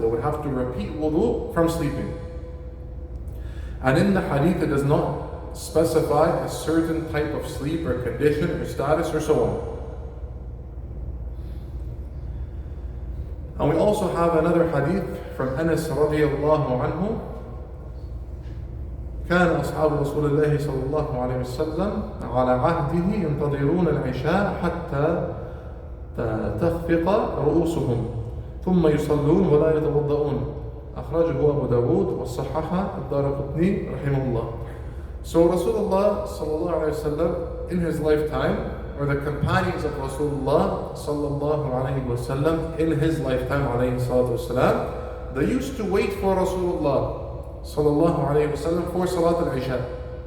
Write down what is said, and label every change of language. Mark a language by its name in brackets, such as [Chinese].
[English] They would have to repeat wudoo from sleeping. And in the hadith it does not specify a certain type of sleep or condition or status or so on. And we also have another hadith from Anas radiyallahu anhu. [Arabic] كان أصحاب رسول الله صلى الله عليه وسلم على عهده ينتظرون العشاء حتى تخفق رؤوسهم ثم يصلون ولا يتوضؤون. أخرجه أبو داود وصححه الدار قطني رحمه الله. [English] So Rasulullah sallallahu alayhi wasallam in his lifetime, or the companions of Rasulullah sallallahu alayhi wasallam in his lifetime alayhi salatu wasalam, they used to wait for Rasulullah sallallahu alayhi wasallam for Salat al-Isha.